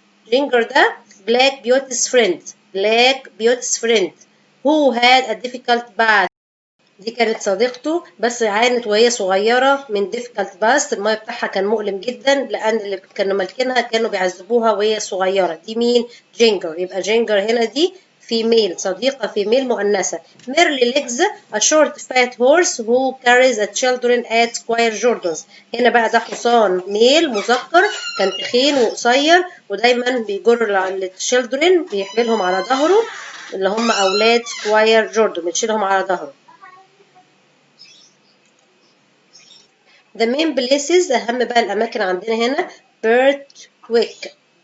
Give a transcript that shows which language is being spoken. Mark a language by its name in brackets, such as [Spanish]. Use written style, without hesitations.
[English] Ginger ده black beauty's friend. black beauty's friend who had a difficult bath. [Arabic] دي كانت صديقته بس عانت وهي صغيرة من [English] difficult past. [Arabic] الماضي بتاعها كان مؤلم جدا لأن اللي كانوا مالكينها كانوا بيعذبوها وهي صغيرة. دي مين؟ جينجر. يبقى جينجر هنا دي female، صديقة female مؤنثة. [English] Merrylegs a short fat horse who carries the children at Squire Jordan's. [Arabic] هنا بقى ده حصان ميل مذكر كان تخين وقصير ودايما بيجر التشيلدرن بيحملهم على ظهره اللي هم أولاد سكواير جوردن بتشيلهم على ظهره. [English] The main places [Arabic] أهم بقى الأماكن عندنا هنا بيرتويك.